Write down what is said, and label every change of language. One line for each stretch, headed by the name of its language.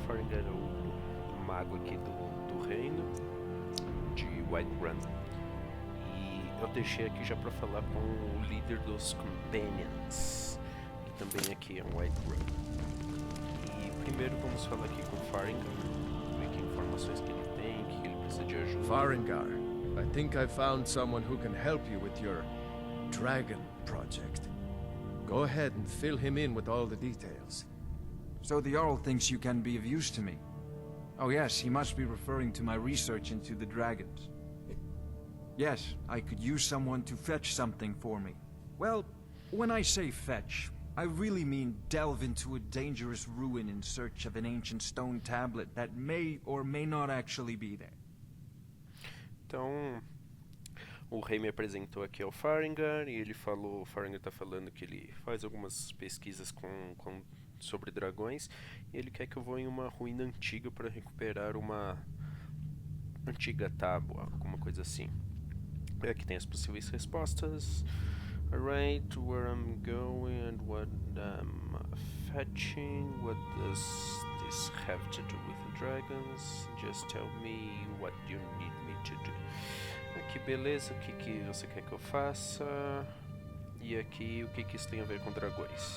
Portuguese: Faringar é o mago aqui do reino de Whiterun. E eu deixei aqui já para falar com o líder dos Companions, que também aqui é um Whiterun. E primeiro vamos falar aqui com Faringar, ver que informações que ele tem, que ele precisa de ajuda.
English: Faringar, I think I found someone who can help you with your dragon project. Go ahead and fill him in with all the details. So the Jarl thinks you can be of use to me. Oh yes, he must be referring to my research into the dragons. Yes, I could use someone to fetch something for me. Well, when I say fetch, I really mean delve into a dangerous ruin in search of an ancient stone tablet that may or may not actually be there.
Portuguese: Então, o rei me apresentou aqui ao Faringar e ele falou, o Faringar está falando que ele faz algumas pesquisas sobre dragões e ele quer que eu vou em uma ruína antiga para recuperar uma antiga tábua, alguma coisa assim. Aqui tem as possíveis respostas.
English: Alright, where I'm going and what I'm fetching. What does this have to do with the dragons? Just tell me what you need me to do.
Portuguese: Aqui, beleza, o que você quer que eu faça? E aqui, o que isso tem a ver com dragões?